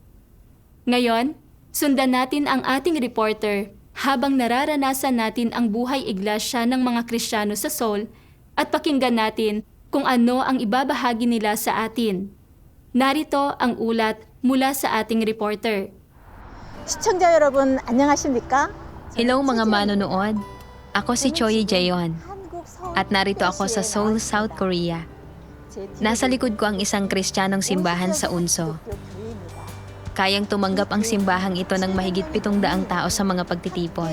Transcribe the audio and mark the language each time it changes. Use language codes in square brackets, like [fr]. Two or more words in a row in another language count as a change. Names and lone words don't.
[tl] Ngayon, sundan natin ang ating reporter habang nararanasan natin ang buhay iglesia ng mga Kristiyano sa Seoul at pakinggan natin kung ano ang ibabahagi nila sa atin. Narito ang ulat mula sa ating reporter. [ko] 시청자 여러분 안녕하십니까? [tl] Hello mga manonood. Ako si Choi Jaeon at narito ako sa Seoul, South Korea. Nasa likod ko ang isang Kristiyanong simbahan sa Unso. Kayang tumanggap ang simbahang ito ng mahigit 700 tao sa mga pagtitipon.